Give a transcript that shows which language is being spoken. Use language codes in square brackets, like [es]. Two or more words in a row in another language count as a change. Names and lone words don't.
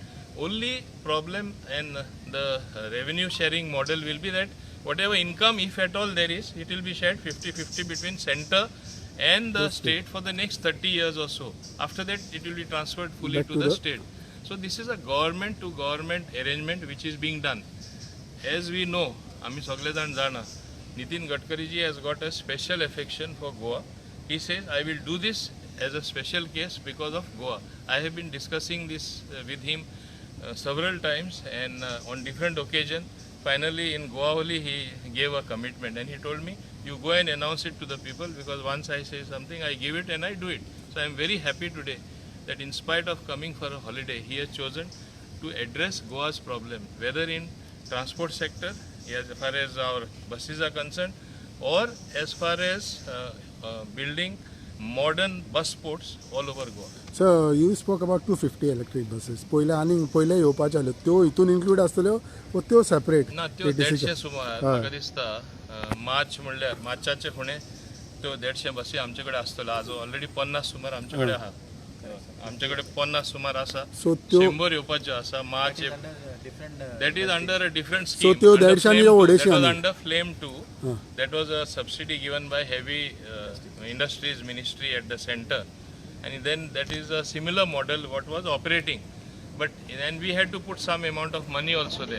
[en] Only problem and the revenue sharing model will be that whatever income, if at all there is, it will be shared 50-50 between center and the state for the next 30 years or so. After that, it will be transferred fully to the state. So this is a government to government arrangement which is being done. As we know, [kok] आम्ही सगळे जाण जाणा, [en] Nitin Gadkari ji has got a special affection for Goa. He says, I will do this as a special case because of Goa. I have been discussing this with him several times and on different occasions. Finally, in Goa only, he gave a commitment and he told me, you go and announce it to the people because once I say something, I give it and I do it. So I am very happy today that in spite of coming for a holiday, he has chosen to address Goa's problem, whether in transport sector as far as our buses are concerned or as far as building modern bus ports all over Goa. So you spoke about 250 electric buses. [kok] पहिले येवपाचे आले त्यो हितून इन्क्लूड आसतल्यो व त्यो सेपरेट ना त्यो 150 सुमार म्हाका दिसता मार्च म्हणल्यार मार्चाचे फुडें त्यो 150 बसी आमचे कडेन आसतल्यो आज ऑलरेडी 50 सुमार आमचे कडेन आहा आमचे कडेन 50 सुमार आसा 100 येवपाच्यो आसा मार्च [en] that is under a different scheme. So that was under Flame 2. That was a subsidy given by heavy industries ministry at the center. And then that is a similar model what was operating. but and we had to put some amount of money also there.